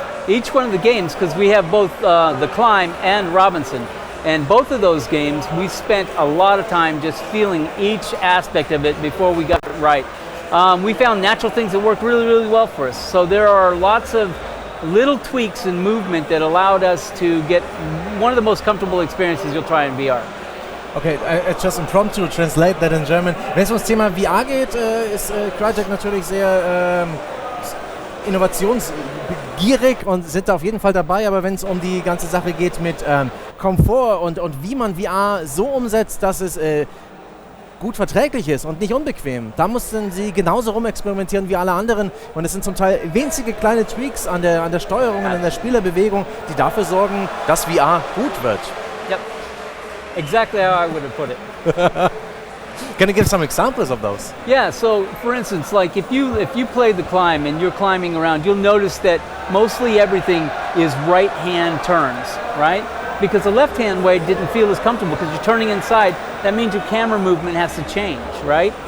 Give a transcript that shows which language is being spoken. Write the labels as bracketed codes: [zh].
[en] Each one of the games, because we have both The Climb and Robinson, and both of those games, we spent a lot of time just feeling each aspect of it before we got it right. We found natural things that worked really well for us. So there are lots of little tweaks in movement that allowed us to get one of the most comfortable experiences you'll try in VR. Okay, just impromptu translate that in German. [de] Wenn es ums Thema VR geht, ist Crytek natürlich sehr innovationsgierig und sind da auf jeden Fall dabei, aber wenn es um die ganze Sache geht mit Komfort und wie man VR so umsetzt, dass es gut verträglich ist und nicht unbequem, da mussten sie genauso rumexperimentieren wie alle anderen, und es sind zum Teil winzige kleine Tweaks an der Steuerung und an der Spielerbewegung, die dafür sorgen, dass VR gut wird. [en] Yep. Exactly how I would have put it. Can you give some examples of those? Yeah, so for instance, like if you play The Climb and you're climbing around, you'll notice that mostly everything is right-hand turns, right? Because the left-hand way didn't feel as comfortable because you're turning inside. That means your camera movement has to change, right?